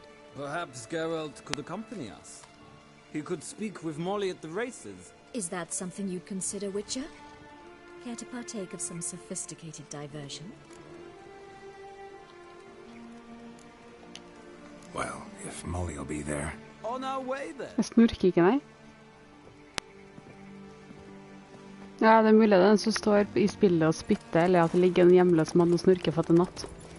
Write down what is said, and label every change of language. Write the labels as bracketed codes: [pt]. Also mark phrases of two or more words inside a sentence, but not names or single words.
[en] Perhaps Geralt could accompany us. He could speak with Molly at the races. Is that something you'd consider, Witcher? Care to partake of some sophisticated diversion? Well, if Molly'll be there. On our way then. [no] Jeg snurker ikke, nei. Ja, det er mulig det er den som står i spillet og spytter, eller at det ligger en hjemløs mann og snurker for at det er natt.